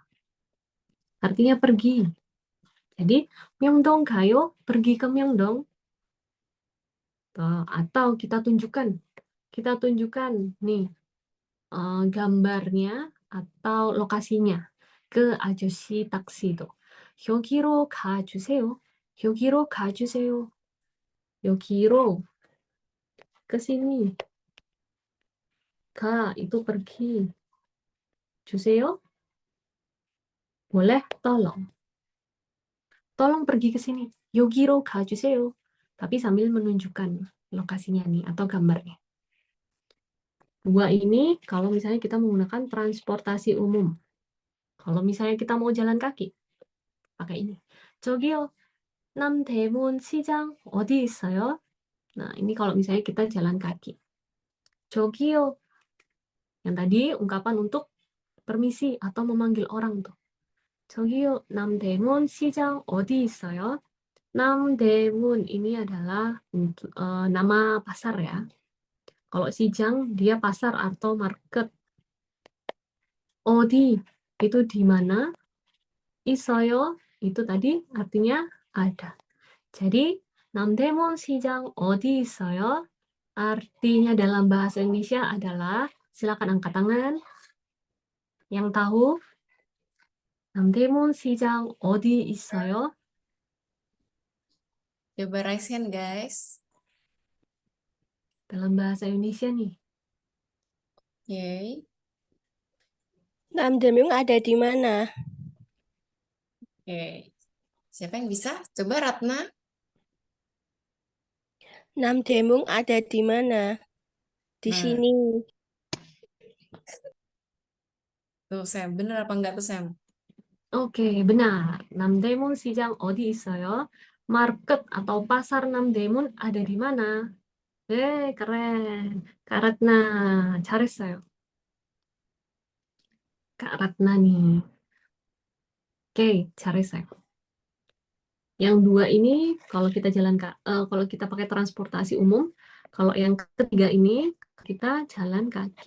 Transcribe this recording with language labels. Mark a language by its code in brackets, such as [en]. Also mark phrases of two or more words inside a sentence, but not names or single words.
[id] Artinya pergi. Jadi, Myeongdong 가요? Pergi ke Myeongdong. Atau kita tunjukkan nih gambarnya atau lokasinya ke ajusi taksi itu. [ko] 여기로 가주세요. 여기로 가주세요. [id] 여기로 ke sini. Ka itu pergi. 주세요. Boleh tolong. Tolong pergi ke sini. [ko] 여기로 가주세요. [id] Tapi sambil menunjukkan lokasinya nih atau gambarnya. 2 ini kalau misalnya kita menggunakan transportasi umum. Kalau misalnya kita mau jalan kaki, pakai ini. [ko] 저기요, 남대문 시장 어디 있어요? [id] Nah, ini kalau misalnya kita jalan kaki. [ko] 저기요. [id] Yang tadi ungkapan untuk permisi atau memanggil orang tuh. [ko] 저기요, 남대문 시장 어디 있어요? [id] 남대문 ini adalah nama pasar ya. Kalau 시장 dia pasar atau market. 어디 itu di mana? 있어요 itu tadi artinya ada. [ko] Jadi 남대문 시장 어디 있어요? [id] Artinya dalam bahasa Indonesia adalah, silakan angkat tangan. Yang tahu? [ko] 남대문 시장 어디 있어요? [en] Coba raise hand, guys. [id] Dalam bahasa Indonesia nih. Oke. Namdaemun ada di mana? Oke. Siapa yang bisa? Coba Ratna. Namdaemun ada di mana? Di Nah. sini. Tuh, Sam. Bener apa enggak tuh, Sam? Oke, benar. [ko] 남대문 시장 어디 있어요? [id] Market atau pasar 남대문 ada di mana? Keren. Kak Ratna, 잘했어요. Kak Ratna nih. Oke, 잘했어요. Yang 2 ini kalau kita kalau kita pakai transportasi umum, kalau yang ketiga ini kita jalan kaki.